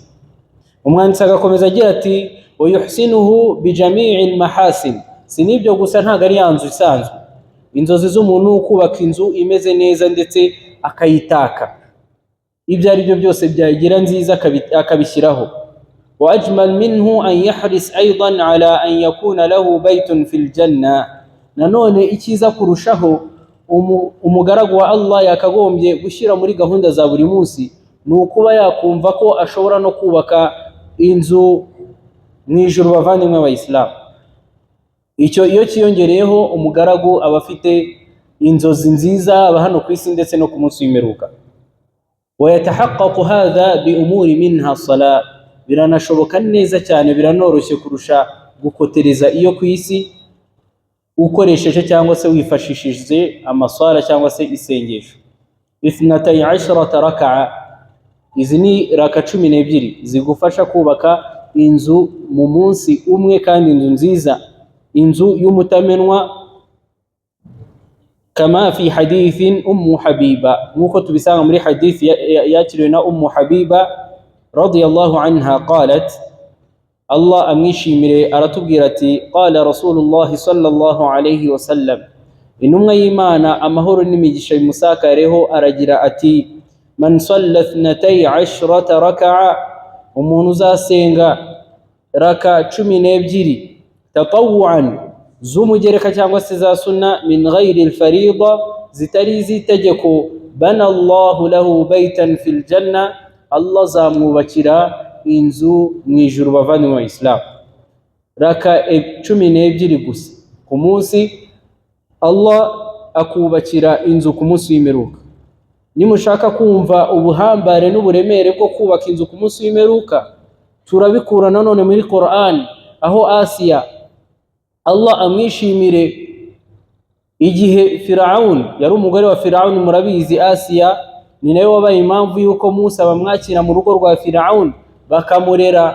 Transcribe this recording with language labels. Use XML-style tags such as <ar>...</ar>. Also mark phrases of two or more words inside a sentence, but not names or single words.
<rw>Umwanditsi agakomeza agira ati</rw> <ar>ويحسنه بجميع المحاسن.</ar> <rw>Sinibyo gusa, ntago ari yanzu isanzwe, inzozi z'umuntu kubaka inzu imeze neza ndetse akayitaka, ibyo ari byo byose byagira nziza akabishyiraho.</rw> <ar>وأجمل منه أن يحرص أيضا على أن يكون له بيت في الجنة.</ar> <rw>nanone ikiza kurushaho umugaragu wa Allah yakagombye gushyira muri gahunda za buri munsi ni ukuba yakumva ko ashobora no kubaka inzu mu ijuru bavandimwe abayisilamu. Icyo iyo kiyongereyeho umugaragu aba afite inzozi nziza aba hano ku isi ndetse no ku munsi w'imperuka.</rw> <ar>ويتحقق هذا بأمور منها الصلاة.</ar> <rw>biranashoboka neza cyane, biranoroshye kurusha gukotereza iyo ku isi ukoresheje cyangwa se wifashishije amaswala cyangwa se isengesho. 12 raka'a, izi ni raka 12 zigufasha kubaka inzu mu munsi umwe, kandi inzu nziza, inzu y'umutamenwa.</rw> <ar>كما في حديث حبيبة,</ar> <rw>nkuko tubisanga muri hadith yakiriwe na Habiba</rw> <ar>رضي الله عنها قالت,</ar> <rw>Allah amwishimire aratubwira ati,</rw> <ar>قال رسول الله صلى الله عليه وسلم,</ar> <rw>intumwa y'Imana amahoro n'imigisha bimusakareho aragira ati,</rw> <ar>من صلى 12 ركعة,</ar> <rw>umuntu uzasenga raka 12 tatawuan, z'umugereka cyangwa se za sunna,</rw> <ar>من غير الفريضة,</ar> <rw>zitari z'itegeko,</rw> <ar>بنى الله له بيتا في الجنة,</ar> <rw>Allah zamwubakira inzu mu ijuru. Bavandimwe wa Islam, raka 12 gusa ku munsi, Allah akubakira inzu ku munsi w'imperuka. Nimushaka kumva ubuhambare n'uburemere bwo kubaka inzu ku munsi w'imperuka, turabikura nanone muri Qur'an, aho Asiya Allah amwishimire, igihe Firaun yari umugore wa Firaun, murabizi Asiya ni nawe wabaye impamvu yuko Musa bamwakira mu rugo rwa Firaun bakamurera.</rw>